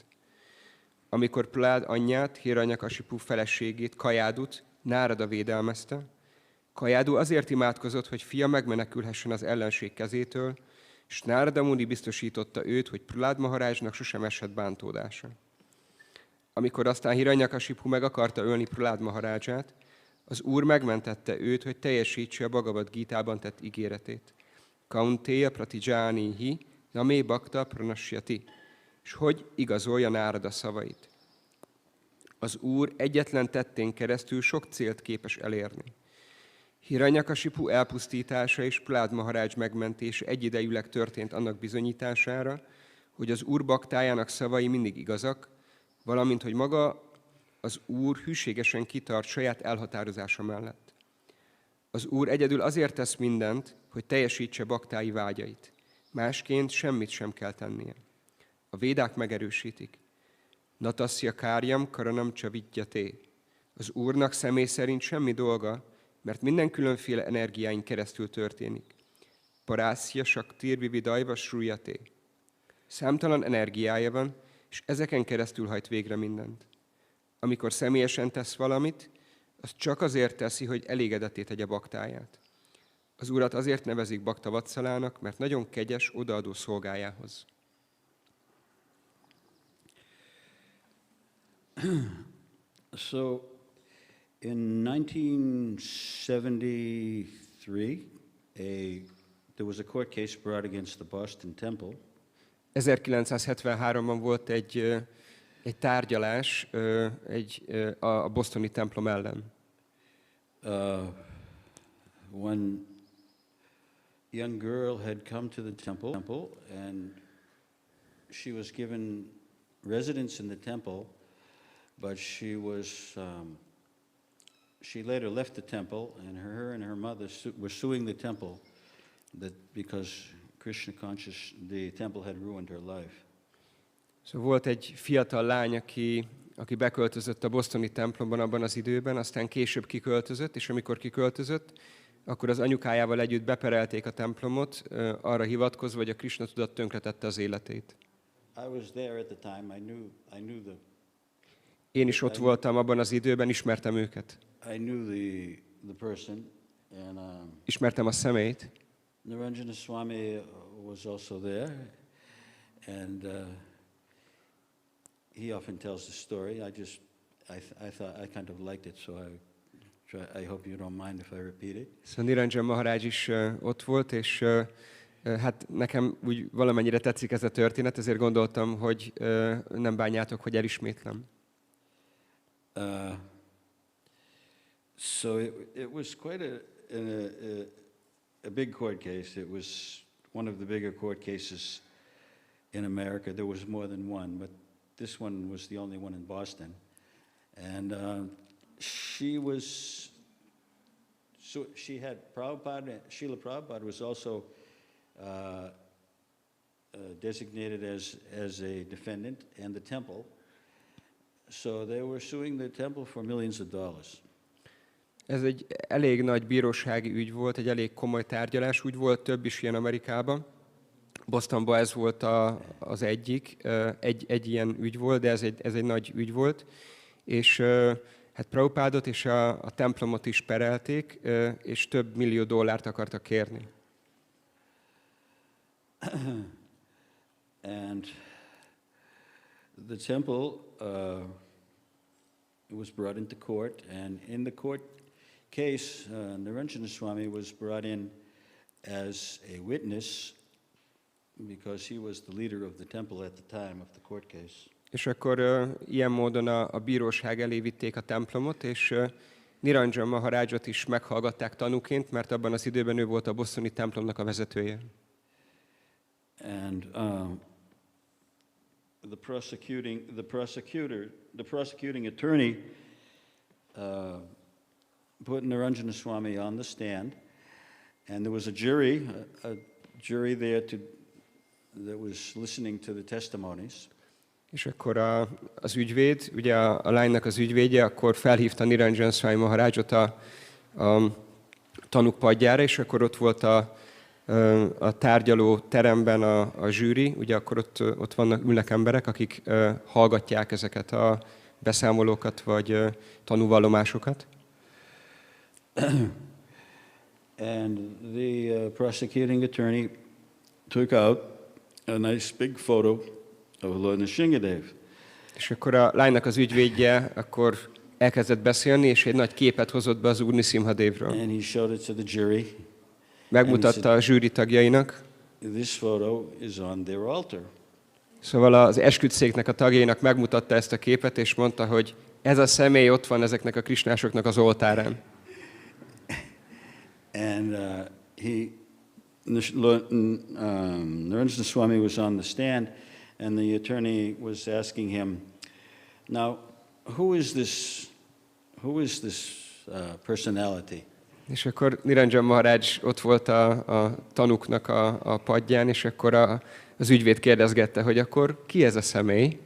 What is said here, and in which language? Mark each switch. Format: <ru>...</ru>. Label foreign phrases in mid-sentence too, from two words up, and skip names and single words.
<hu>Amikor Prahlad anyját, Hiranyakasipu feleségét, Kayadut Nárada védelmezte, Kayadu azért imádkozott, hogy fia megmenekülhessen az ellenség kezétől, és Nárada Muni biztosította őt, hogy Prahlad Maharajnak sosem esett bántódása. Amikor aztán Hiranyakasipu meg akarta ölni Prahlad Maharaját, az Úr megmentette őt, hogy teljesítse a Bhagavad Gítában tett ígéretét.</hu> <sa>कौन्तेय प्रतिजानीहि न मे भक्तः प्रणश्यति,</sa> <hu>és hogy igazolja Nárada szavait. Az Úr egyetlen tettén keresztül sok célt képes elérni. Hiranyakasipu elpusztítása és Prahlad Maharaj megmentése egyidejűleg történt annak bizonyítására, hogy az Úr baktájának szavai mindig igazak, valamint, hogy maga az Úr hűségesen kitart saját elhatározása mellett. Az Úr egyedül azért tesz mindent, hogy teljesítse baktái vágyait. Másként semmit sem kell tennie. A védák megerősítik.</hu> <sa>न तस्य कार्यं करणं च विद्यते.</sa> <hu>Az Úrnak személy szerint semmi dolga, mert minden különféle energiáin keresztül történik.</hu> <sa>परास्य शक्तिर् विविधैव श्रूयते.</sa> <hu>Számtalan energiája van, és ezeken keresztül hajt végre mindent. Amikor személyesen tesz valamit, az csak azért teszi, hogy elégedetté tegye baktáját. Az Urat azért nevezik Bakta Vatszalának, mert nagyon kegyes, odaadó szolgájához.</hu> <en>So, in 1973, there was a court case brought against the Boston Temple.</en> <hu>1973-ban volt egy tárgyalás a bostoni templom ellen.</hu> <en>One young girl had come to the temple, and she was given residence in the temple, but she later left the temple, and her and her mother were suing the temple because Krishna conscious, the temple had ruined her life.</en> <hu>Szóval volt egy fiatal lány, aki beköltözött a bostoni templomban abban az időben, aztán később kiköltözött, és amikor kiköltözött, akkor az anyukájával együtt beperelték a templomot, arra hivatkozva, hogy a Krishna tudat tönkretette az életét. Én is ott voltam abban az időben, ismertem őket. Ismertem a személyt.</hu> <en>Nṛsimha Svāmī was also there, and he often tells the story. I thought I kind of liked it, so I hope you don't mind if I repeat it.</en> <hu>Szóval Nṛsimha Maharaj is ott volt, és hát nekem úgy valamennyire tetszik ez a történet, ezért gondoltam, hogy nem bánjátok, hogy elismétlem.</hu> <en>So it was quite a big court case. It was one of the bigger court cases in America. There was more than one, but this one was the only one in Boston. And she had Prabhupada. Srila Prabhupada was also designated as a defendant, and the temple. So they were suing the temple for millions of dollars.</en> <hu>Ez egy elég nagy bírósági ügy volt, egy elég komoly tárgyalás. Úgy volt több is ilyen Amerikában. Bostonban ez volt az egyik. Egy ilyen ügy volt, de ez egy nagy ügy volt. És hát Prabhupádot és a templomot is perelték, és több millió dollárt akartak kérni.</hu> <en>And the temple was brought into court, and in the court case, Nṛsimha Svāmī was brought in as a witness because he was the leader of the temple at the time of the court case.</en> <hu>És akkor ilyen módon a bíróság elé vitték a templomot, és Nṛsimha Maharajot is meghallgatták tanúként, mert abban az időben ő volt a bostoni templomnak a vezetője.</hu> <en>And the prosecuting attorney put Nṛsimha Svāmī on the stand, and there was a jury there that was listening to the testimonies.</en> <hu>És akkor az ügyvéd, ugye a lánynak az ügyvédje, akkor felhívta Nṛsimha Svāmī Maharajot a tanúk padjára, és akkor ott volt a tárgyaló teremben a zsűri, ugye akkor ott ülnek emberek, akik hallgatják ezeket a beszámolókat, vagy tanúvallomásokat.</hu> <en>And the prosecuting attorney took out a nice big photo of Lord Nrsimhadev.</en> <hu>És akkor a lánynak az ügyvédje akkor elkezdett beszélni, és egy nagy képet hozott be az Úr Nrsimhadevről.</hu> <en>And he showed it to the jury.</en> <hu>Megmutatta a zsűri tagjainak.</hu> <en>This photo is on their altar.</en> <hu>Szóval az esküdtszéknek a tagjainak megmutatta ezt a képet, és mondta, hogy ez a személy ott van ezeknek a krisnásoknak az oltárán.</hu> <en>And Nṛsimha Svāmī was on the stand, and the attorney was asking him, "Now, who is this personality?"</en> <hu>És akkor Nṛsimha Maharaj ott volt a tanúknak a padján, és akkor az ügyvéd kérdezgette, hogy akkor ki ez a személy?</hu>